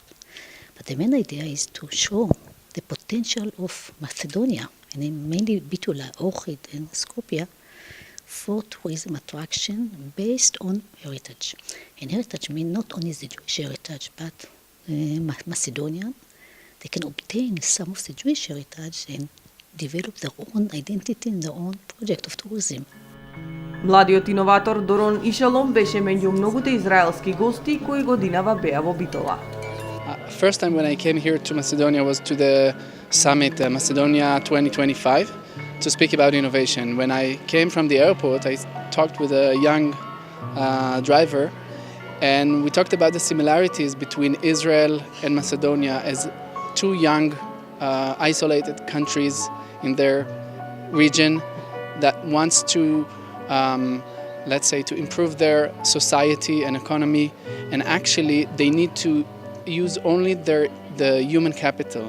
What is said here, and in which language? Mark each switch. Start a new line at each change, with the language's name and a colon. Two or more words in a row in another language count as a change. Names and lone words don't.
English: But the main idea is to show the potential of Macedonia, and mainly Bitula, Ohrid, and Skopje, for tourism attraction based on heritage. And heritage means not only the Jewish heritage, but Macedonian. They can obtain some of the Jewish heritage and develop their own identity and their own project of tourism.
Macedonian: Младиот иноватор Дорон Ишалом беше меѓу многуте израелски гости кои годинава беа во Битола.
English: First time when I came here to Macedonia was to the summit Macedonia 2025 to speak about innovation. When I came from the airport, I talked with a young driver, and we talked about the similarities between Israel and Macedonia as two young, isolated countries in their region that wants to, let's say, to improve their society and economy, and actually they need to use only the human capital.